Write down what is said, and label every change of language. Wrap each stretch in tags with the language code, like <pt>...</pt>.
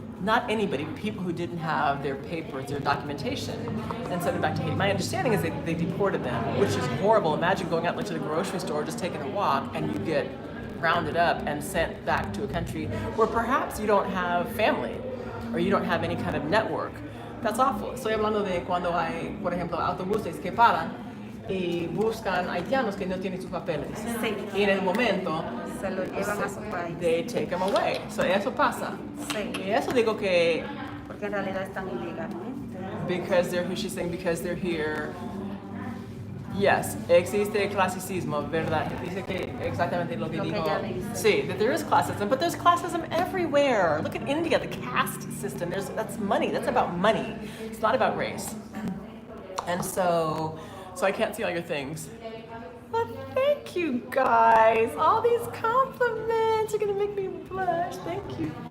<en>Not anybody, but people who didn't have their papers, their documentation, and sent them back to Haiti. My understanding is they deported them, which is horrible. Imagine going out to the grocery store, just taking a walk, and you get rounded up and sent back to a country where perhaps you don't have family or you don't have any kind of network. That's awful.</en> <es>Estoy hablando de cuando hay, por ejemplo, autobuses que paran y buscan haitianos que no tienen sus papeles. Sí. Y en el momento Se lo llevan a su país.</es> <en>they take them away. So</en> <es>eso pasa. Sí. Y eso digo que Porque en realidad están ilegalmente.</es> <en>because they're here, she's saying because they're here.</en> <es>Yes, existe clasicismo, ¿verdad? Dice que exactamente lo que Lo que dijo. ella dice.</es> <en>Sí, that there is classism, but there's classism everywhere. Look at India, the caste system. That's money. That's about money. It's not about race. And so I can't see all your things. Well, thank you guys. All these compliments are gonna make me blush. Thank you.</en>